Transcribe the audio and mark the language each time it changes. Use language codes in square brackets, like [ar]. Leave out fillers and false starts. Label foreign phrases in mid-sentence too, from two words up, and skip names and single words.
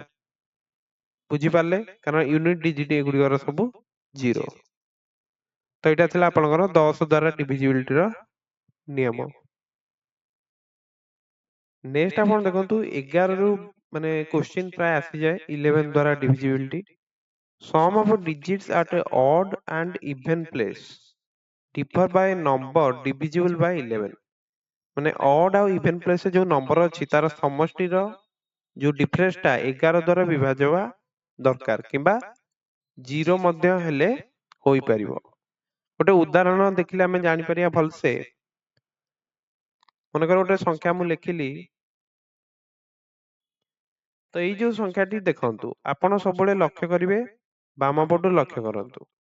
[or] ବୁଝିପାରିଲେ? କାରଣ [en] unit digit [or] ଏଗୁଡିକର ସବୁ 0। ତ ଏଇଟା ଥିଲା ଆପଣଙ୍କର 10 ଦ୍ୱାରା ଡିଭିଜିବିଲିଟିର ନିୟମ। ନେକ୍ସଟ ଆପଣ ଦେଖନ୍ତୁ 11 ରୁ ମାନେ କ୍ୱେଶ୍ଚିନ୍ ପ୍ରାୟ ଆସିଯାଏ 11 ଦ୍ୱାରା ଡିଭିଜିବିଲିଟି। [en] sum of digits at a odd and even place differ by number divisible by 11। [or] ମାନେ ଅଡ୍ ଆଉ [en] even placeରେ [or] ଯୋଉ ନମ୍ବର ଅଛି ତାର ସମଷ୍ଟିର ଯୋଉ ଡିଫରେନ୍ସଟା 11 ଦ୍ୱାରା ବିଭାଜ୍ୟ ହବା ଦରକାର, କିମ୍ବା 0 ମଧ୍ୟ ହେଲେ ହୋଇପାରିବ। ଗୋଟେ ଉଦାହରଣ ଦେଖିଲେ ଆମେ ଜାଣିପାରିବା ଭଲସେ। ମନେକର ଗୋଟେ ସଂଖ୍ୟା ମୁଁ ଲେଖିଲି, ତ ଏଇ ଯୋଉ ସଂଖ୍ୟାଟି ଦେଖନ୍ତୁ, ଆପଣ ସବୁବେଳେ ଲକ୍ଷ୍ୟ କରିବେ ବାମ ପଟୁ ଲକ୍ଷ୍ୟ କରନ୍ତୁ।